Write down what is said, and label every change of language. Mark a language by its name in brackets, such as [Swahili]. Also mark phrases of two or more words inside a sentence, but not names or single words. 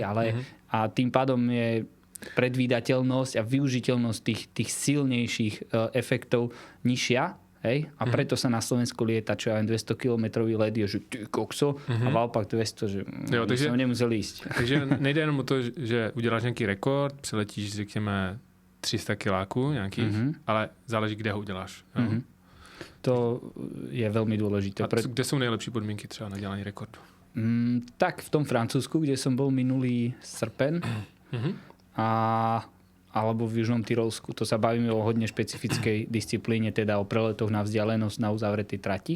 [Slovak] A tým pádom je predvídateľnosť a využiteľnosť tých silnejších efektov nižšia. Hej? A preto sa na Slovensku lieta, čo ja 200 kilometrový let je, že ty kokso, a v Alpách 200, že som nemusel ísť. [Czech] Takže nejde jenom o to, že uděláš nějaký rekord, přiletíš, řekněme, 300 kiláků nějakých, ale záleží, kde ho uděláš. [Slovak] To je veľmi dôležité. [Czech] A kde sú nejlepší podmienky třeba na dělání rekordu? [Slovak] Tak v tom Francúzsku, kde som bol minulý srpen alebo v Južnom Tyrolsku. To sa bavíme o hodne špecifickej disciplíne, teda o preletoch na vzdialenosť na uzavretej trati.